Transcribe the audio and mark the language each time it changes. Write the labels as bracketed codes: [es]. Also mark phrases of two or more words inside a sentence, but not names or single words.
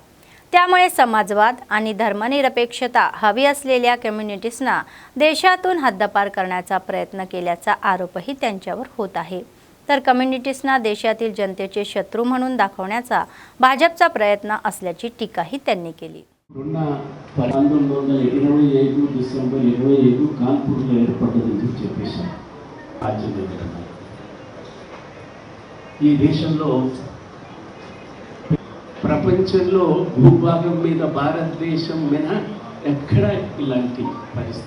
[mr] त्यामुळे समाजवाद आणि धर्मनिरपेक्षता हवी असलेल्या कम्युनिस्टना देशातून हद्दपार करण्याचा प्रयत्न केल्याचा आरोपही त्यांच्यावर होत आहे. तर कम्युनिस्टना देशातील जनतेचे शत्रू म्हणून दाखवण्याचा भाजपचा प्रयत्न असल्याची टीकाही त्यांनी केली. [te] 1925 డిసెంబర్ 25 కాన్పూర్లో ఏర్పడ్డదని చెప్పేశారు. ఈ దేశంలో ప్రపంచంలో భూభాగం మీద భారతదేశం మీద ఎక్కడ ఇలాంటి పరిస్థితి.